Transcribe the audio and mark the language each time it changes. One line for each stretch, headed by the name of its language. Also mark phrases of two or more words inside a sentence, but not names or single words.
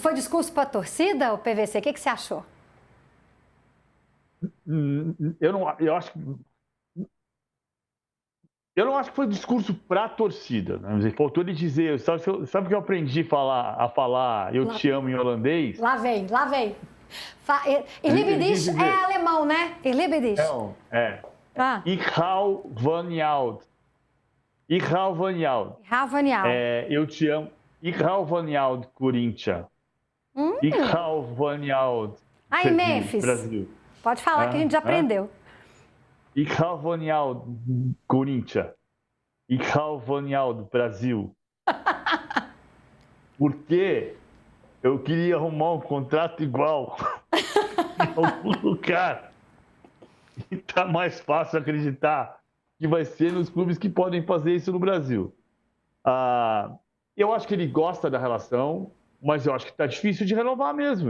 Portuguese: Foi discurso para a torcida, o PVC? O que você achou? Eu não acho que foi discurso para a torcida. Né? Faltou ele dizer, sabe o que eu aprendi a falar eu te amo em holandês? Lá vem.
German: Ich liebe dich
Portuguese: é alemão, né?
German: Ich liebe dich.
Portuguese: Não, é.
Dutch: Ich hau van jou.
Portuguese: Eu te amo.
Dutch: Ich hau van jou, Corinthians. Ich hau van jou,
Portuguese: Aí, Memphis. Brasil. Pode falar que a gente já aprendeu.
Dutch: Ich hau van jou, Corinthians. Ich hau van jou,
Portuguese: Brasil. Porque eu queria arrumar um contrato igual em algum lugar. E tá mais fácil acreditar que vai ser nos clubes que podem fazer isso no Brasil. Eu acho que ele gosta da relação, mas eu acho que tá difícil de renovar mesmo.